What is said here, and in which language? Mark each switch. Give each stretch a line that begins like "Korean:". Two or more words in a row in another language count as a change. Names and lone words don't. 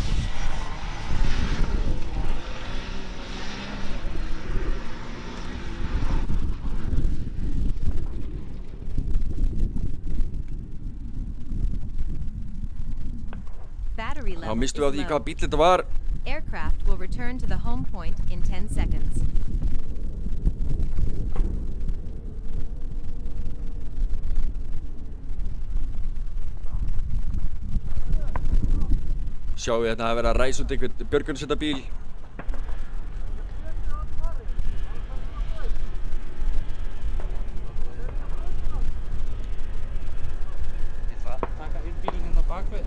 Icelandic: Þá mistum við á því hvaða bíll þetta var.
English: Aircraft will return to the home point in 10 seconds.
Icelandic: Sjáum við hérna að vera að ræsa út einhvern björgunarsveitabíl. Ég þarf að taka hinn bílinn hérna bakvið.